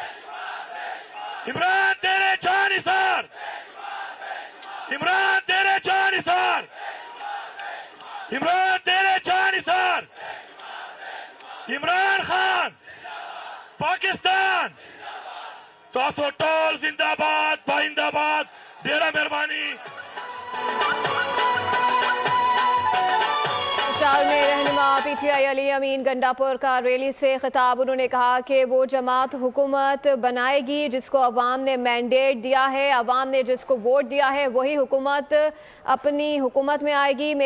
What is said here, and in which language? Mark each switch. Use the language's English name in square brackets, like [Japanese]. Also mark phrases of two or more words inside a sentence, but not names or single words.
[Urdu] عمران تیرے جانثار، عمران تیرے جانثار، عمران تیرے جانثار، عمران خان پاکستان [Pashto] تاسو ټول [Urdu] زندہ باد پائندہ باد [Pashto] ډیره مہربانی [Urdu] پشاور میں رہنما پی ٹی آئی علی امین گنڈاپور کا ریلی سے خطاب، انہوں نے کہا کہ وہ جماعت حکومت بنائے گی جس کو عوام نے مینڈیٹ دیا ہے، عوام نے جس کو ووٹ دیا ہے وہی حکومت اپنی حکومت میں آئے گی۔